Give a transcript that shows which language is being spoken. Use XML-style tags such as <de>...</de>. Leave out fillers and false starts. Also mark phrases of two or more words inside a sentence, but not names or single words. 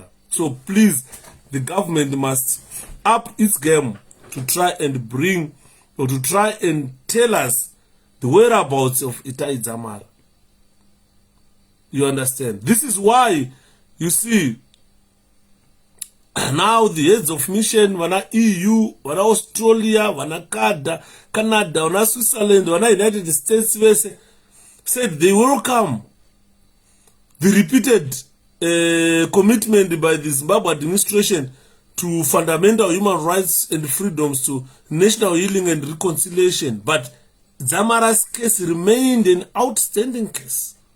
<en>So please, the government must up its game to try and bring or to try and tell us the whereabouts of 𝗳𝗁𝗃𝗏. You understand? This is why you see now the heads of mission, wana EU, wana Australia, wana Canada, wana Switzerland, wana United States said they welcome the repeated commitment by the Zimbabwe administration to fundamental human rights and freedoms, to national healing and reconciliation. But Dzamara's case remained an outstanding case.</en>